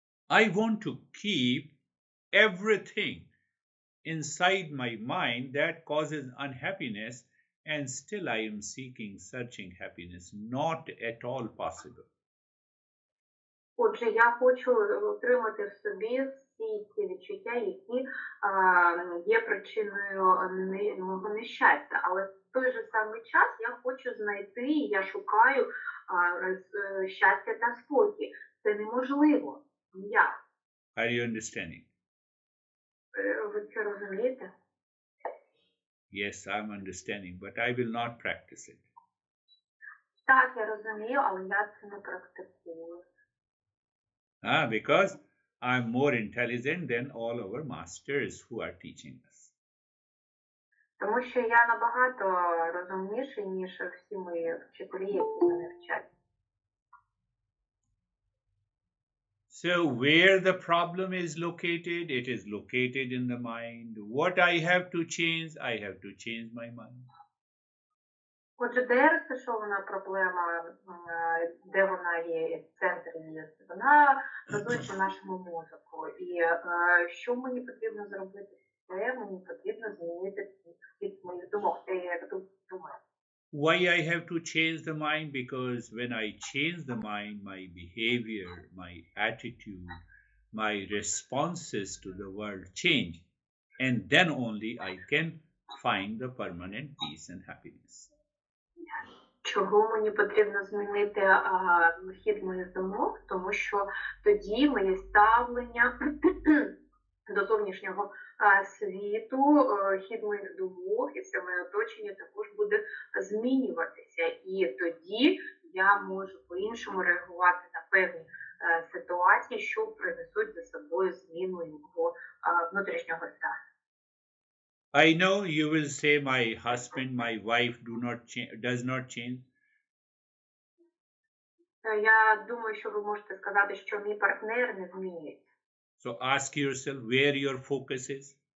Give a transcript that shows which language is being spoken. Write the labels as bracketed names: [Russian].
[English] I want to keep everything inside my mind that causes unhappiness, and still I am seeking, searching happiness. Not at all possible. [Ukrainian] Отже, я хочу отримати в собі всі ті відчуття, які є причиною мого нещастя. Але в той же самий час я хочу знайти, і я шукаю щастя та спокій. Це неможливо. Ніяк. [English] Are you understanding? [Ukrainian] Ви це розумієте? [English] Yes, I'm understanding, but I will not practice it. [Ukrainian] Так, я розумію, але я це не практикую. [English] Because I'm more intelligent than all our masters who are teaching us. [Ukrainian] Тому що я набагато розумніший, ніж всі мої вчителі, які мене вчать. [English] So where the problem is located, it is located in the mind. What I have to I have to change my mind. [Ukrainian] Отже, де розташована проблема, де вона є, центр її? Вона базується в нашому мозку. І що мені потрібно зробити? Це мені потрібно змінити від моїх думок, те, як я думаю. [English] Why I have to change the mind? Because when I change the mind, my behavior, my attitude, my responses to the world change. And then only I can find the permanent peace and happiness. [Ukrainian] Чого мені потрібно змінити хід моїх думок? Тому що тоді моє ставлення до зовнішнього світу, хід моїх думок і все моє оточення також буде змінюватися. І тоді я можу по-іншому реагувати на певні ситуації, що принесуть за собою зміну мого внутрішнього стану. [English] I know you will say my husband, my wife does not change. [Ukrainian] Я думаю, що ви можете сказати, що мій партнер не змінюється. [English] So ask yourself where your focus is.